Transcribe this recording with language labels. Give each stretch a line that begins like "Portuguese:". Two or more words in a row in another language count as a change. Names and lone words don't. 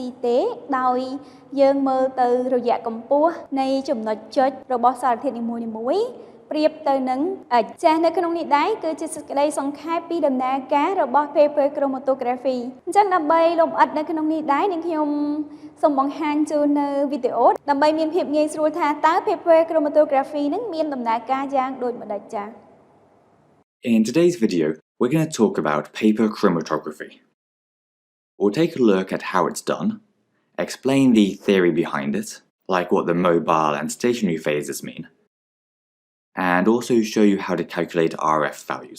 Khmer: ទេដោយយើងមើលទៅរយៈកម្ពស់នៃចំណុចចុចរបស់សារធាតុនីមួយៗប្រៀបទៅនឹង X ចាស់នៅក្នុងនេះដែរគឺជាសេចក្តីសង្ខេបពីដំណើរការរបស់
English: paper chromatography
Khmer: អញ្ចឹងដើម្បីលម្អិតនៅក្នុងនេះដែរនាងខ្ញុំសូមបង្ហាញជូននៅវីដេអូដើម្បីមានភាពងាយស្រួលថាតើ
English: paper chromatography
Khmer: នឹងមានដំណើរការយ៉ាងដូចម្តេចចា៎
English: In today's video, we're going to talk about paper chromatography. We'll take a look at how it's done, explain the theory behind it, like what the mobile and stationary phases mean, and also show you how to calculate RF values.